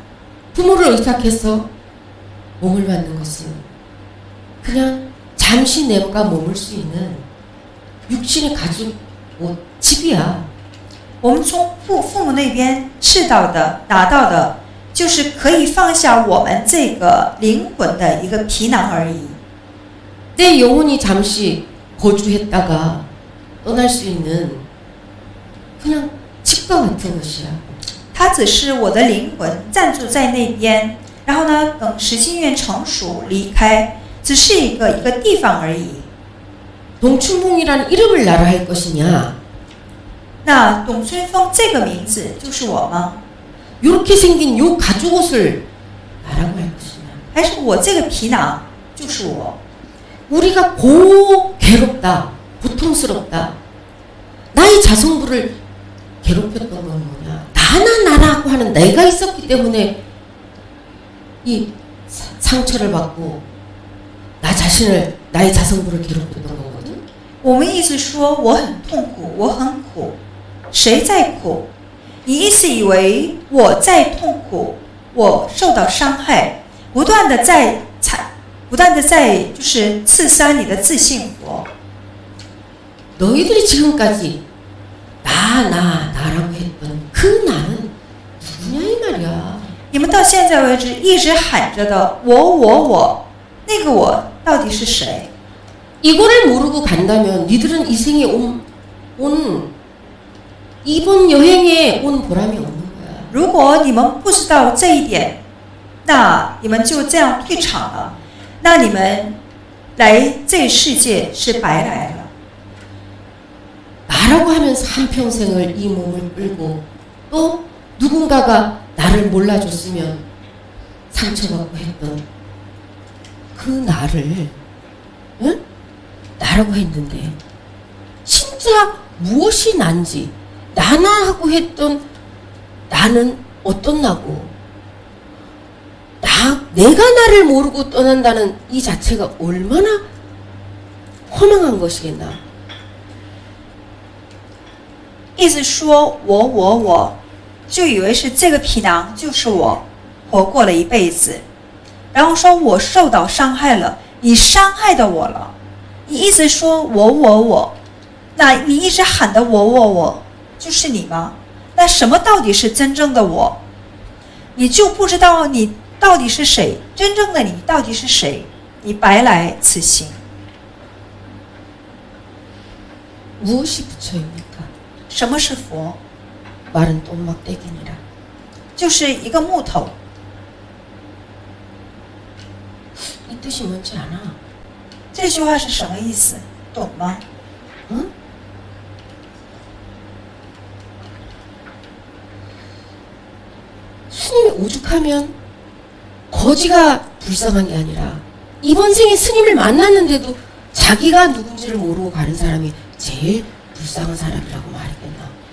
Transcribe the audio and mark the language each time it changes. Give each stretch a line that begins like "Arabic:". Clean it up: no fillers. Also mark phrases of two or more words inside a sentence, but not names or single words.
Korean: 부모를 의탁해서 몸을 받는 것은 그냥 잠시 내가 머물 수 있는 육신의 가족 집이야.
Chinese: 我们从父母那边拿到的，就是可以放下我们这个灵魂的一个皮囊而已。
Korean: 내 영혼이 잠시 거주했다가 떠날 수 있는 그냥 집과 같은 것이야.
Chinese: 它只是我的灵魂暂住在那边，然后呢，等时机愿成熟离开，只是一个地方而已。
Korean: 동춘봉이라는 이름을 나라 할 것이냐?
Chinese: 那董春风这个名字就是我吗？
Korean: 이렇게 생긴 요 가죽 옷을 나라고 할 것이냐?
Chinese: 还是我这个皮囊就是我？
Korean: 우리가 괴롭다, 고통스럽다. 나의 자성부를 괴롭혔던 건 뭐냐? 나라고 하는 내가 있었기 때문에 이 상처를 받고 나의 자성부를 괴롭혔던 거거든.
Chinese: 我们一直说我很痛苦，我很苦，谁在苦？你一直以为我在痛苦，我受到伤害，不断的在就是刺伤你的自信佛。
Korean: 너희들이 지금까지 나라고 했던 그 나는 누구냐 이 말이야.
Chinese: 你们到现在为止一直喊着的我，那个我到底是谁？
Korean: 이거를 모르고 간다면 니들은 이 생에 온 이번 여행에 온 보람이 없는 거야.
Chinese: 如果你们不知道这一点，那你们就这样退场了，那你们来这世界是白来了。
Korean: 나라고 하면서 한평생을 이 몸을 끌고 또 누군가가 나를 몰라줬으면 상처받고 했던 그 나를 응? 나라고 했는데 진짜 무엇이 난지 나나 하고 했던 나는 어떤 나고 내가 나를 모르고 떠난다는 이 자체가 얼마나 허망한 것이겠나.
Chinese: 一直说我， 就以为是这个皮囊就是我活过了一辈子，然后说我受到伤害了，你伤害的我了，你一直说我，那你一直喊的我，就是你吗？那什么到底是真正的我？你就不知道你到底是谁，真正的你到底是谁？你白来此行。
Korean: 무엇이 부처입니까?
Chinese: 什么是佛？
Korean: 말은 똥막대기니라.
Chinese: 就是一个木头。
Korean: 이 뜻이 뭔지 아나?
Chinese: 这句话是什么意思？懂吗？
Korean: 응? 스님이 오죽하면 거지가 불쌍한 게 아니라 이번 생에 스님을 만났는데도 자기가 누군지를 모르고 가는 사람이 제일 불쌍한 사람이라고 말했겠나?